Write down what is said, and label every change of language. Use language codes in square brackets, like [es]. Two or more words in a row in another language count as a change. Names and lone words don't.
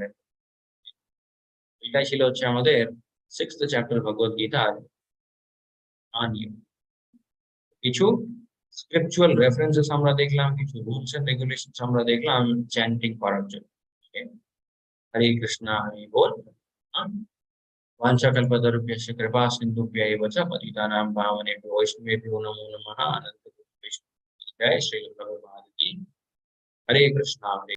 [bn] এটাই ছিল হচ্ছে আমাদের 6th চ্যাপ্টার ভগবত গীতার নিয়ম। কিছু [en] scriptural references [bn] আমরা দেখলাম, কিছু [en] rules and regulations [bn] আমরা দেখলাম চ্যান্টিং করার জন্য। হরে কৃষ্ণ হরি বল। [sa] वाञ्छाकल्पतरुभ्यश्च कृपा सिन्धुभ्य एव च पतितानां पावनेभ्यो वैष्णवेभ्यो नमो नमः। [hi] अनंत जय श्री प्रभुपाद की। [sa] हरे कृष्णा हरे